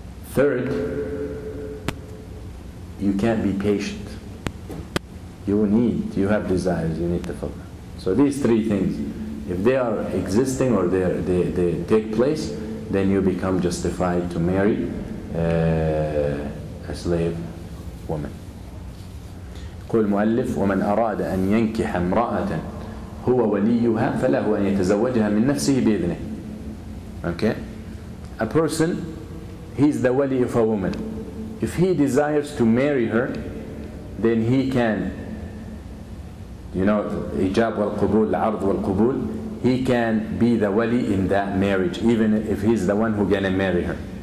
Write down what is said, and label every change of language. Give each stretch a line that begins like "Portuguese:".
English: Third, you can't be patient. You have desires, you need to fulfill. So these three things, if they are existing or they take place, then you become justified to marry a slave woman.
Arabic: يقول المؤلف ومن أراد أن ينكح امرأة هو وليها فله أن يتزوجها من نفسه بإذنه.
English: Okay? A person, he's the wali of a woman. If he desires to marry her, then he can, ijab wal qabul, ard wal qabul, he can be the wali in that marriage, even if he's the one who's gonna marry her.